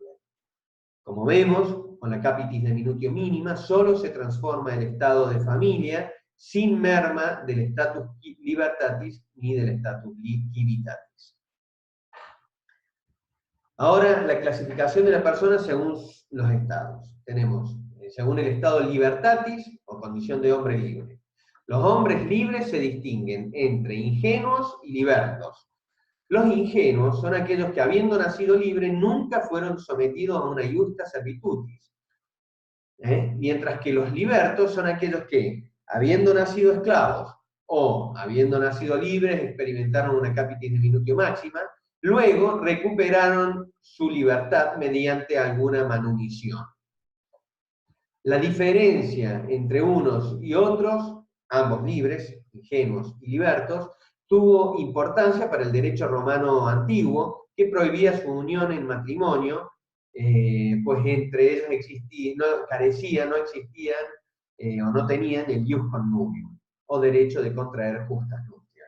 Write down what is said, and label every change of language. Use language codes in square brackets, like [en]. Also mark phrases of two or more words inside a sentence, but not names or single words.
[es] Como vemos, con la [la] capitis deminutio [es] mínima solo se transforma el estado de familia sin merma del [la] status libertatis [es] ni del [la] status civitatis. [es] Ahora, la clasificación de la persona según los estados. Tenemos, según el estado libertatis o condición de hombre libre. Los hombres libres se distinguen entre ingenuos y libertos. Los ingenuos son aquellos que, habiendo nacido libres, nunca fueron sometidos a una [la] iusta servitutis. [es] Mientras que los libertos son aquellos que, habiendo nacido esclavos o habiendo nacido libres, experimentaron una [la] capitis diminutio [es] máxima, luego recuperaron su libertad mediante alguna manumición. La diferencia entre unos y otros, ambos libres, ingenuos y libertos, tuvo importancia para el derecho romano antiguo, que prohibía su unión en matrimonio, pues entre ellos no existían o no tenían el [la] ius connubium, [es] o derecho de contraer justas nupcias.